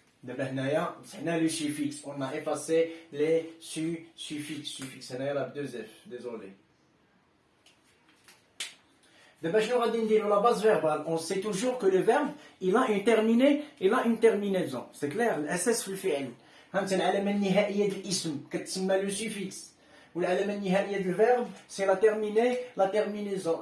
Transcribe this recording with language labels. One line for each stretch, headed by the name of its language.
French: Le suffixe. On a effacé les suffixes. C'est la 2F. Désolé. La base verbale, on sait toujours que le verbe, il a une terminaison. C'est clair?
Arabic: الأساس في الفعل. العلامة النهائية للاسم كتسمى le suffixe. والعلامة النهائية
French: du verbe, c'est la terminaison.